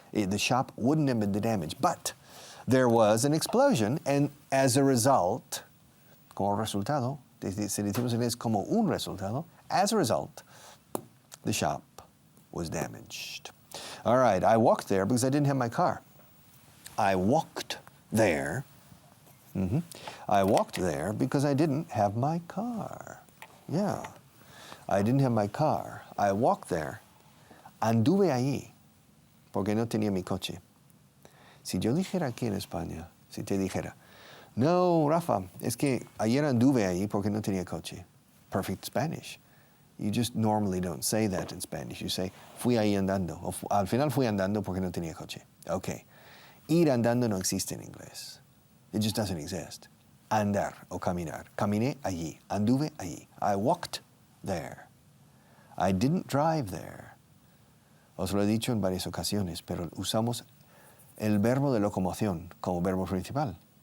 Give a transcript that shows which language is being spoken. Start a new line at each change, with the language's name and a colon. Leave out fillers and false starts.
English: The shop wouldn't have been damaged, but there was an explosion, and as a result,
Spanish: como resultado, si decimos en inglés como un resultado,
English: as a result, the shop was damaged. All right, I walked there because I didn't have my car. I walked there. I walked there because I didn't have my car. Yeah, I didn't have my car. I walked there.
Spanish: Anduve allí porque no tenía mi coche. Si yo dijera aquí en España, si te dijera, no, Rafa, es que ayer anduve allí porque no tenía coche.
English: Perfect Spanish. You just normally don't say that in Spanish. You say,
Spanish: fui ahí andando. O al final fui andando porque no tenía coche. Okay. Ir andando no existe en inglés.
English: It just doesn't exist.
Spanish: Andar o caminar. Caminé allí. Anduve allí.
English: I walked there. I didn't drive there.
Spanish: Os lo he dicho en varias ocasiones, pero usamos el verbo de locomoción como verbo principal.